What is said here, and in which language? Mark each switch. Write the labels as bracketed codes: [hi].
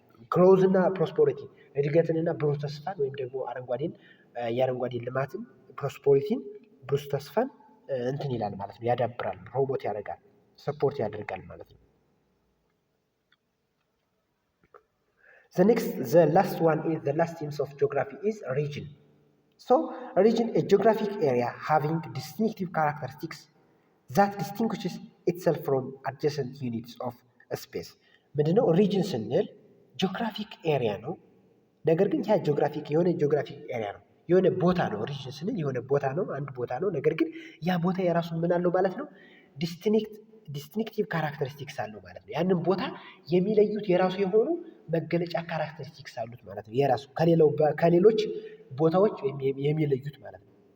[am] ግሮዝ እና ፕሮስፐሪቲ እድገትንና ብሩህ ተስፋን ወይም ደግሞ የአረንጓዴ ልማትን ፕሮስፐሪቲን ብሩህ ተስፋን እንትን ይላል ማለት ነው፣ ያዳብራል፣ ፕሮሞት ያደርጋል፣ ሰፖርት ያደርጋል ማለት ነው። [en] the last one is the last themes of geography is region. So region a geographic area having distinctive characteristics that distinguishes itself from adjacent units of space. [am] ምንድነው ሪጅን ስንል? ጂኦግራፊክ ኤሪያ ነው። ነገር ግን ያ የሆነ ጂኦግራፊክ ኤሪያ ነው፣ የሆነ ቦታ ነው። ሪጅን ስንል የሆነ ቦታ ነው፣ አንድ ቦታ ነው። ነገር ግን ያ ቦታ የራሱ ምን አለው ማለት ነው? ዲስቲንክቲቭ ካራክተሪስቲክስ አለው ማለት ነው። ያንን ቦታ የሚለዩት የራሱ የሆኑ መገለጫ ካራክተሪስቲክስ አሉት ማለት ነው። የራሱ ከሌሎች ቦታዎች የሚለዩት ማለት ነው።